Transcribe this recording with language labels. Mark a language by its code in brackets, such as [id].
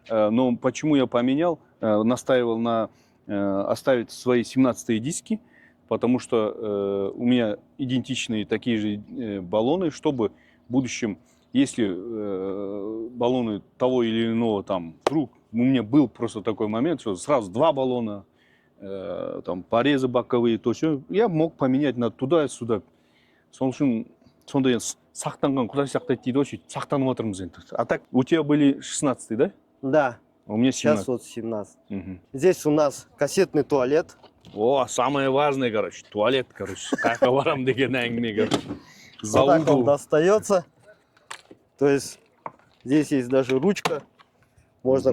[ru] Но почему я поменял, настаивал на оставить свои 17-е диски, потому что у меня идентичные такие же баллоны, чтобы в будущем, если баллоны того или иного там вдруг у меня был просто такой момент, что сразу 2 баллона, там порезы боковые, то все, я мог поменять на туда-сюда. [kk] Сол үшін сондай сақтанған құдай сақтайды дейді ғой, сөйтіп сақтанып отырмыз енді. [ru] А так у тебя были 16, да? Да, А у меня сейчас 17. вот 17. Мгм. Здесь у нас кассетный туалет. О, самое важное, короче, туалет, короче. [kk] Как барам деген әңгіме, короче. [ru] Вот так он Залуду. достается. То есть здесь есть даже ручка. Можно